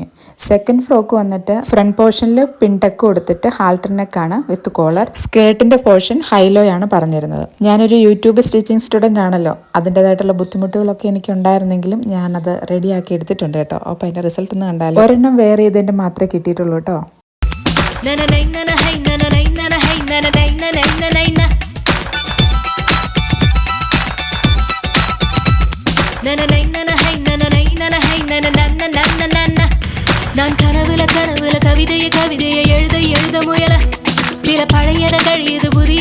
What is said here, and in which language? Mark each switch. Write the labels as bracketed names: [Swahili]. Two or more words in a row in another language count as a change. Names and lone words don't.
[English] second frock [Malayalam] വന്നിട്ട് [English] front portionil pintuck [Malayalam] കൊടുത്തിട്ട് [English] halter neckaanu with collar. skirtinte portion high-low [Malayalam] ആണ് പറഞ്ഞിരുന്നത്. ഞാനൊരു [English] YouTube stitching student [Malayalam] ആണല്ലോ, അതിൻ്റെതായിട്ടുള്ള ബുദ്ധിമുട്ടുകളൊക്കെ എനിക്ക് ഉണ്ടായിരുന്നെങ്കിലും ഞാനത് റെഡിയാക്കി എടുത്തിട്ടുണ്ട് കേട്ടോ. അപ്പോൾ അതിൻ്റെ റിസൾട്ട് ഒന്ന് കണ്ടാലോ. ഒരെണ്ണം വേറെ ചെയ്തതിൻ്റെ മാത്രമേ കിട്ടിയിട്ടുള്ളൂ കേട്ടോ. [Tamil] நான் கனவுல கவிதையை எழுத முயல சில பழையட கழியுது